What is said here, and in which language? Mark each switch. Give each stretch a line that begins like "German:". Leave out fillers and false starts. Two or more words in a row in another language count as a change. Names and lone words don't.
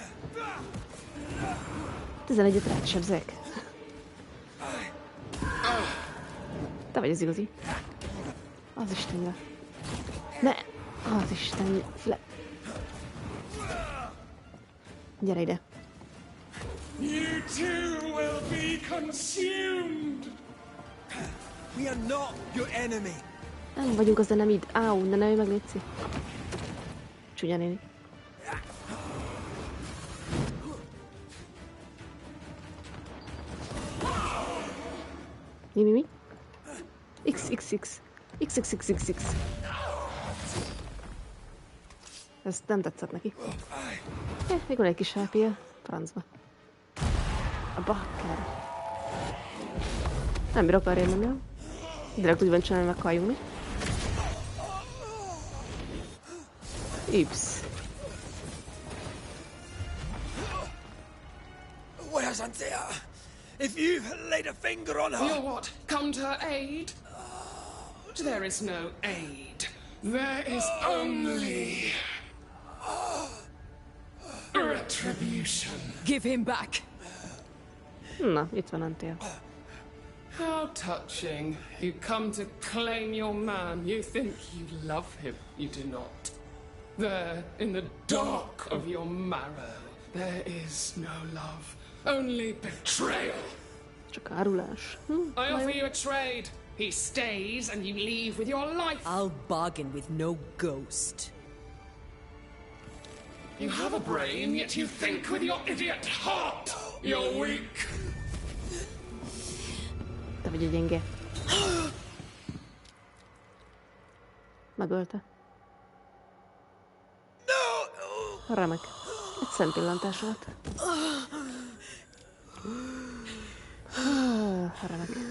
Hungarian: 11-et rád sebzek. Te vagy az igazi. Az Istenre. Ne! Az Isten... Le... Gyere ide.
English: You too will be consumed. We are not your enemy.
Hungarian: Nem vagyunk az enemid. Áú, ne nőj meg, létszi. Csúnya néni. Mi? X. Ez nem tetszett neki. Még van egy kis HP-je. Francba. A bakker. Nem bírok arra érni, nem? Direkt úgy van csinálni, meghalljunk mi. Üps.
English: Where's Antea? If you've laid a finger on her... You're what? Come to her aid? There is no aid. There is only... retribution. Give him back.
Hungarian: Na, itt van Antea.
English: How touching. You come to claim your man. You think you love him. You do not. There, in the dark of your marrow, there is no love. Only betrayal.
Hungarian: Csak árulás.
English: I offer you a trade. He stays and you leave with your life. I'll bargain with no ghost. You have a brain, yet you think with your idiot heart. You're weak.
Hungarian: Te vagy a gyenge. Megölte. Remek. Egy szempillantás volt. Remek.